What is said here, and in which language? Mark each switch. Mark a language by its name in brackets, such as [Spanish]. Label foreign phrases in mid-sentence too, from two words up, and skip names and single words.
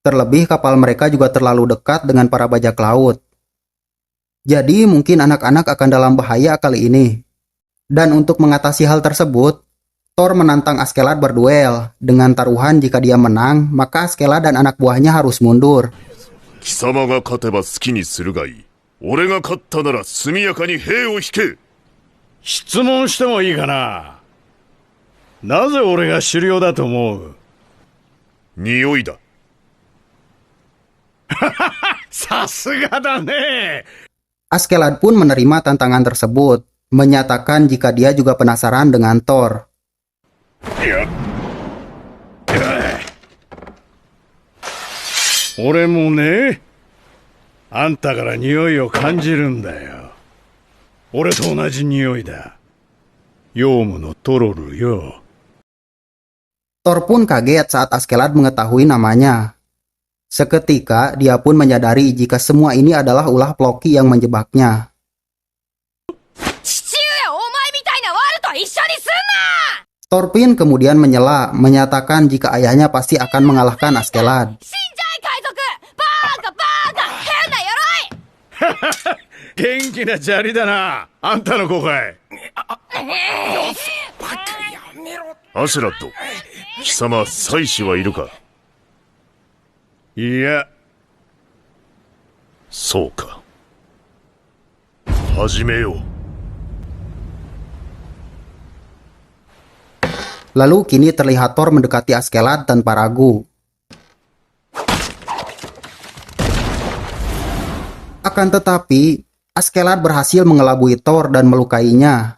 [Indonesian] Terlebih kapal mereka juga terlalu dekat dengan para bajak laut. Jadi mungkin anak-anak akan dalam bahaya kali ini. Dan untuk mengatasi hal tersebut, Thor menantang Askeladd berduel. Dengan taruhan jika dia menang, maka Askeladd dan anak buahnya harus mundur. [Japanese] 貴様が勝てば好きにするがいい。俺が勝ったなら速やかに兵を引け。質問してもいいかな。なぜ俺が首領だと思う？匂いだ。さすがだね。 [Indonesian] Askeladd pun menerima tantangan tersebut, menyatakan jika dia juga penasaran dengan Thor. [Japanese] 俺もね、あんたから匂いを感じるんだよ。俺と同じ匂いだ。ヨウムのトロルよ。 [Indonesian] Thor pun kaget saat Askeladd mengetahui namanya. Seketika dia pun menyadari jika semua ini adalah ulah Floki yang menjebaknya. Thorfinn kemudian menyela, menyatakan jika ayahnya pasti akan mengalahkan Askeladd. [Japanese] 元気な砂利だな。あんたの子かい。アシュラッド、貴様、妻子はいるか？いや。そうか。始めよう。 [Indonesian] Lalu kini terlihat Thor mendekati Askeladd tanpa ragu. Akan tetapi, Askeladd berhasil mengelabui Thor dan melukainya.